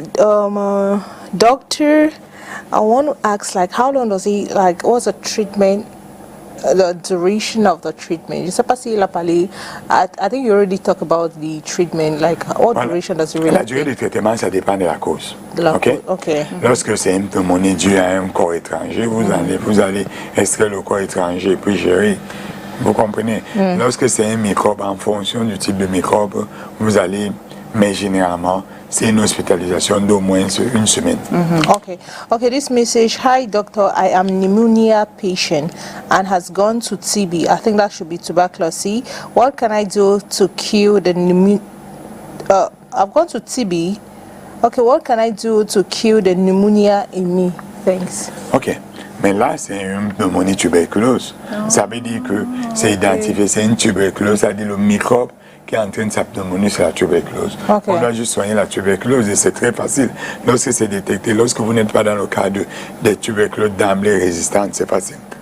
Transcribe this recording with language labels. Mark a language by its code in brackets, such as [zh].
[en] Doctor, I want to ask, like, how long does he, like, what's the treatment the duration of the treatment. [fr] Je ne sais pas s'il a parlé. [en] I think you already talked about the treatment. Like, what duration does it really [fr] La durée du traitement, ça dépend de la cause. De la [en] OK? [fr] cause, OK. Lorsque c'est une pneumonie due à un corps étranger, vous allez extraire le corps étranger puis gérer. Vous comprenez? Lorsque c'est un microbe, en fonction du type de microbe, vous allez, mais généralement, c'est une hospitalisation d'au moins une semaine. [en] Okay, this message: Hi doctor, I am pneumonia patient and has gone to TB. I think that should be tuberculosis. What can I do to cure the pneumonia? I've gone to TB. Okay, what can I do to cure the pneumonia in me? Thanks. OK. [fr] Mais là, c'est une pneumonie tuberculose. Ça veut dire que c'est identifié, c'est une tuberculose, c'est-à-dire le microbe qui entraîne sa pneumonie, c'est la tuberculose. [en] Okay. [fr] On doit juste soigner la tuberculose et c'est très facile. Lorsque c'est détecté, lorsque vous n'êtes pas dans le cas des tuberculoses d'emblée résistantes, c'est facile.